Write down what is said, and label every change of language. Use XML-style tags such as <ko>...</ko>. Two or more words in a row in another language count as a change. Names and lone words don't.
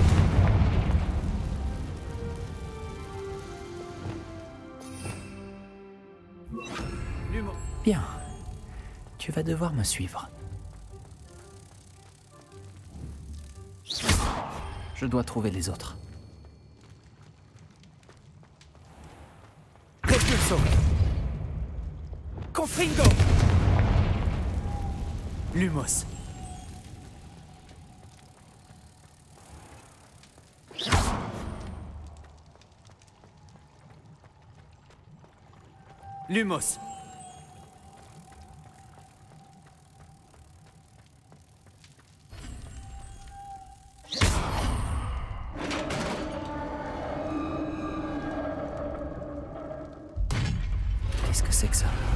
<fr>Bien. Tu vas devoir me suivre. Je dois trouver les autres. Repulso! Confringo! Lumos! Lumos! Qu'est-ce que c'est que ça?</fr>